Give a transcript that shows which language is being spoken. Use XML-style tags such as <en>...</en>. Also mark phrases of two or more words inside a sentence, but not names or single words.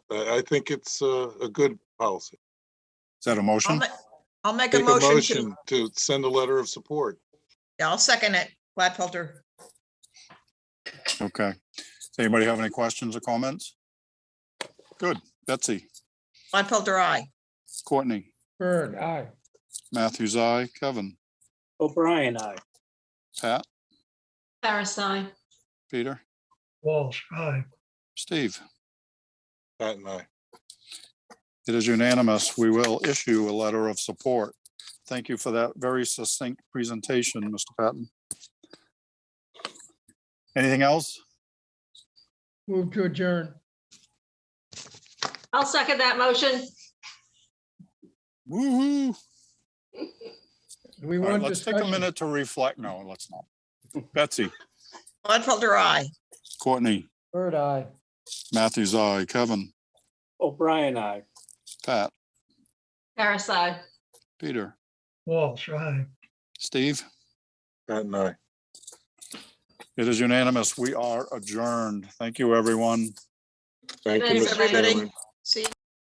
<en>I think it's a good policy. Is that a motion? I'll make a Take a motion to, motion to send a letter of support. yeah, I'll second it. Gladfelter. Okay. Does anybody have any questions or comments? Good. Betsy, Gladfelter, aye. Courtney, Bird, aye. Matthews, aye. Kevin, O'Brien, aye. Pat, Parasite. Peter, Walsh, aye. Steve. Pat and I. It is unanimous. We will issue a letter of support. Thank you for that very succinct presentation, Mr. Patton. Anything else? Move to adjourn. I'll second that motion. Woo-hoo. Do we All right, want let's take a discussion? minute to reflect. No, let's not. Betsy, Gladfelter, aye. Courtney, Bird, aye. Matthews, aye. Kevin, O'Brien, aye. Pat, Parasite. Peter, Walsh, aye. Steve. Pat and I. It is unanimous. We are adjourned. Thank you, everyone. Thank you, Thanks, Mr. everybody. Chairman. See you.</en>